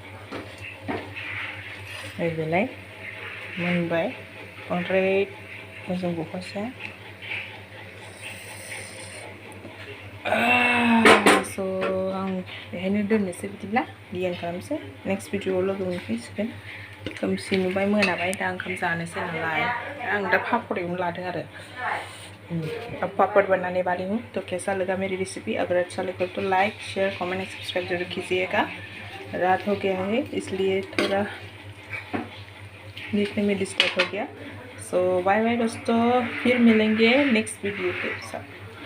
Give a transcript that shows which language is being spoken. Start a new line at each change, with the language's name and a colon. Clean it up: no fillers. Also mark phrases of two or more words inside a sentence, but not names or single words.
Bodo: नैबेलाय मोनबाय बांद्राय मोजां गखासै स' आं बेहायनो दोननोसै बिदिब्ला गियान खालामसै नेक्स्ट भिडिअआव लोगो मोनफिनसिगोन खोमसि नुबाय मोनाबाय दा ओंखाम जानोसै नालाय आं दा पापड़ एवनो लादों आरो
Hindi: अब पापड़ बनाने वाली हूँ तो कैसा लगा मेरी रेसिपी अगर अच्छा लगे तो
English: like share comment and subscribe
Hindi: जरूर कीजिएगा रात हो गया है इसलिए थोड़ा देखने में डिस्टर्ब हो गया
English: so bye bye
Hindi: दोस्तों फिर मिलेंगे
English: next video
Hindi: के साथ।